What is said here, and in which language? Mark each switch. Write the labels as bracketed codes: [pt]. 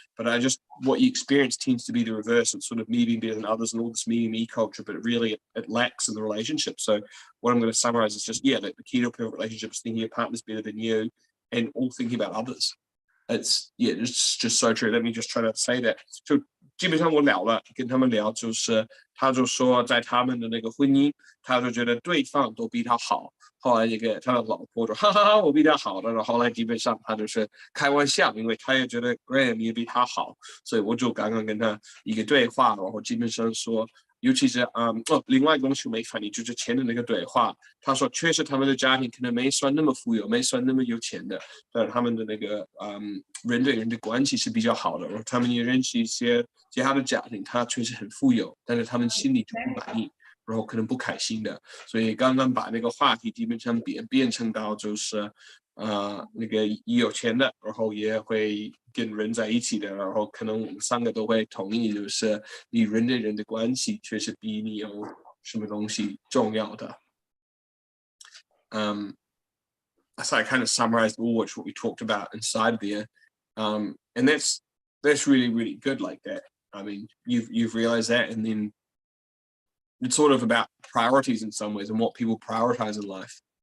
[en] But what you experience tends to be the reverse. It's sort of me being better than others and all this me culture, but really it lacks in the relationship. So what I'm going to summarize is just, that the key to a perfect relationship is thinking your partner's better than you and all thinking about others. It's just so true. Let me just try to say that. [zh] 就基本上我聊了，跟他们聊，就是他就说在他们的那个婚姻，他就觉得对方都比他好。后来他的老婆说，哈哈哈，我比他好了。然后后来基本上他就是开玩笑，因为他也觉得 Graham 也比他好，所以我就刚刚跟他一个对话，然后基本上说。尤其是另外一个东西没反应，就是前的那个对话。他说，确实他们的家庭可能没算那么富有，没算那么有钱的，但他们的那个人对人的关系是比较好的。然后他们也认识一些其他的家庭，他确实很富有，但是他们心里就不满意，然后可能不开心的。所以刚刚把那个话题基本上变成到就是那个有钱的，然后也会跟人在一起的，然后可能我们三个都会同意，就是你人对人的关系确实比你有什么东西重要的。 [en] So I kind of summarized all what we talked about inside there, and that's really, really good like that. I mean, you've realized that, and then it's sort of about priorities in some ways and what people prioritize in life.